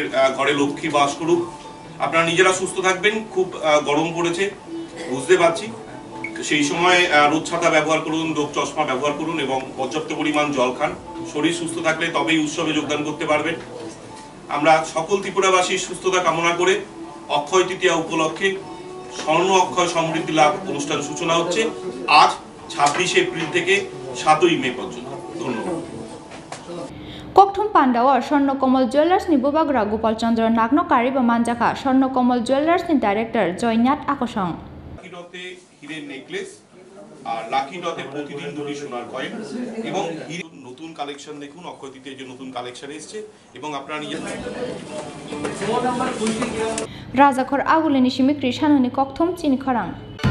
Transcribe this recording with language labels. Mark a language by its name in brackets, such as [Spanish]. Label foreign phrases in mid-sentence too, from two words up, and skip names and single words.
[Bangla] ঘরে লক্ষ্মী বাস করুক আপনারা নিজেরা সুস্থ থাকবেন খুব গরম পড়েছে বুঝতে পারছি সেই সময় রোদ ছাতা ব্যবহার করুন চোখ চশমা ব্যবহার করুন এবং পর্যাপ্ত পরিমাণ জল খান শরীর সুস্থ থাকলে তবেই উৎসবে যোগদান করতে পারবেন আমরা সকল ত্রিপুরাবাসীর সুস্থতা কামনা করে অক্ষয় তৃতীয়া উপলক্ষে স্বর্ণ অক্ষয় সমৃদ্ধি লাভ অনুষ্ঠান সূচনা হচ্ছে আজ 26 এপ্রিল থেকে 7 মে পর্যন্ত ধন্যবাদ [Kok Borok] Kokthum Pandao Swarna Jewelers ni Bubagra Gopal Chandra Nagno Kariba Manjaka Swarna Jewelers ni Director Joynat Akosong [Bangla] লাকি ডতে হীরের নেকলেস আর লাকি ডতে প্রতিদিন দুটি সোনার কয়েন এবং হীরের নতুন কালেকশন দেখুন অক্ষয় তৃতীয়ার যে নতুন কালেকশন এসেছে এবং আপনারা নিজেরা [Kok Borok] Rajakhor Aguleni Simi Krishanani Kokthum Chini Kharang